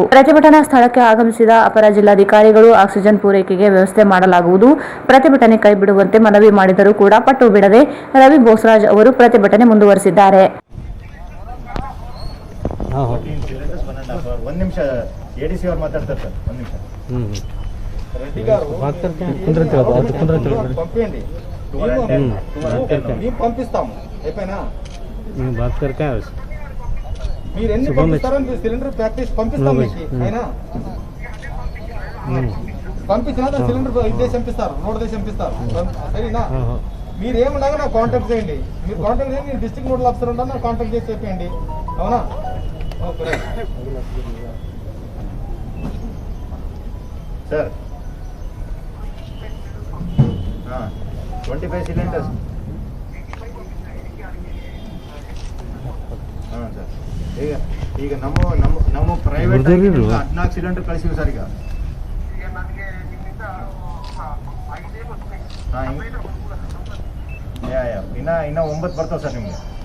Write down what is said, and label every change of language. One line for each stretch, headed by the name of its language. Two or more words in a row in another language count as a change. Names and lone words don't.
Kannada: ಪ್ರತಿಭಟನಾ ಸ್ಥಳಕ್ಕೆ ಆಗಮಿಸಿದ ಅಪರ ಜಿಲ್ಲಾಧಿಕಾರಿಗಳು ಆಕ್ಸಿಜನ್ ಪೂರೈಕೆಗೆ ವ್ಯವಸ್ಥೆ ಮಾಡಲಾಗುವುದು, ಪ್ರತಿಭಟನೆ ಕೈಬಿಡುವಂತೆ ಮನವಿ ಮಾಡಿದರೂ ಕೂಡ ಪಟ್ಟು ಬಿಡದೆ ರವಿ ಬೋಸರಾಜ್ ಅವರು ಪ್ರತಿಭಟನೆ ಮುಂದುವರೆಸಿದ್ದಾರೆ. ಒಂದು ನಿಮಿಷ ADC ಅವ್ರು
Telugu: మాట్లాడతారు సార్. ಒಂದು నిమిషం పంపిస్తాము అయిపోయినా మీరు ఎన్ని పంపిస్తారో
English: cylinder pack
Telugu: చేసి పంపిస్తాం మీకు. అయినా పంపించినా సిలిండర్ ఇదే పంపిస్తారు, 100 పంపిస్తారు. సరేనా? మీరు ఏమన్నాగా నాకు కాంటాక్ట్ చేయండి. మీరు కాంటాక్ట్ చేయండి, నేను
English: district nodal officer
Telugu: ఉంటాను, నాకు కాంటాక్ట్ చేసి చెప్పండి. అవునా? ఓకే సార్.
Kannada: 25 ಸಿಲಿಂಡರ್ಸ್. ಹಾಂ ಸರ್. ಈಗ ನಮ್ಮ ಪ್ರೈವೇಟ್ 14 ಸಿಲಿಂಡರ್ ಕಳಿಸಿವಿ ಸರ್. ಈಗ ಹಾಂ, ಇನ್ನ 9 ಬರ್ತಾವೆ ಸರ್ ನಿಮಗೆ.